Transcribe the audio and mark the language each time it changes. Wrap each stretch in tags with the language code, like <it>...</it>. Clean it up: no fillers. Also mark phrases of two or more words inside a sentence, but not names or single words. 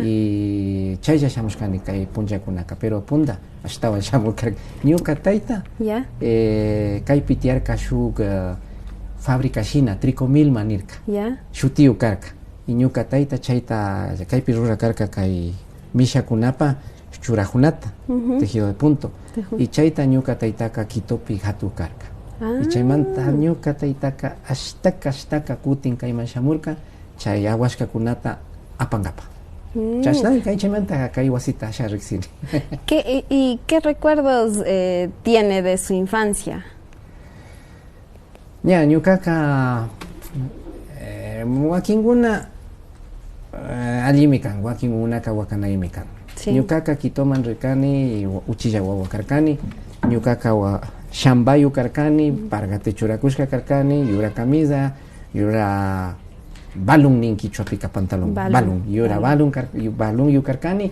<qu>Y chaylla shamushkani kay punllakunaka, pero punda ashtawan shamurkarka. Ñuka tayta Ya. kaypi tiyarka shuk fábrica shina Tricomilma nirka. Ya. Shutiyu karka. Y ñuka tayta chayta kaypi rurakarka kay mishakunapa churajunata,</qu> <es>tejido de punto.</es> <qu>Y chayta ñuka taytaka Quitopi hatu karka. Y chaymanta ñuka taytaka ashtaka kutin kayman shamurka chay awashkakunata apankapa. Chashnami kay chaymanta kay wasita asha riksini.</qu> <es>¿Y qué recuerdos tiene de su infancia?</es> <qu>Ña ñukaka wakinkuna allí mi can, wakin unaka wakana mi can.</qu> <es>Sí.</es> <qu>Ñukaka kitoman rikani, uchilla wawa karkani, ñukaka wa shambayu karkani, pargate churakushka karkani, yura camisa, yura balun ninki chuapika pantalón, balun, yura balun yu karkani.</qu>